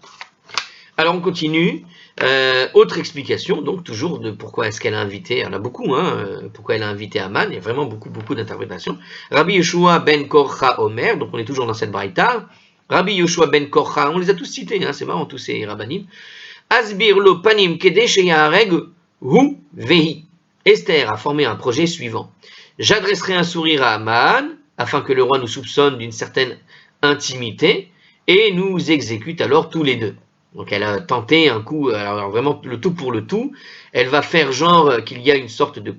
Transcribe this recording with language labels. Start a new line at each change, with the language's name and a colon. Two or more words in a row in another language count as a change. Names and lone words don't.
French: Alors on continue, autre explication, donc toujours de pourquoi est-ce qu'elle a invité, il y en a beaucoup, pourquoi elle a invité Aman, il y a vraiment beaucoup d'interprétations.
Hebrew: רבי יהושע בן קרחה אומר,
French: donc on est toujours dans cette braïta, Rabbi Yeshua ben Korcha, on les a tous cités, c'est marrant tous ces rabbanim,
Hebrew: הסבירה לו פנים כדי שיהרג הוא והיא.
French: Esther a formé un projet suivant. J'adresserai un sourire à Aman, afin que le roi nous soupçonne d'une certaine intimité, et nous exécute alors tous les deux. Donc elle a tenté un coup, alors vraiment le tout pour le tout, elle va faire genre qu'il y a une sorte de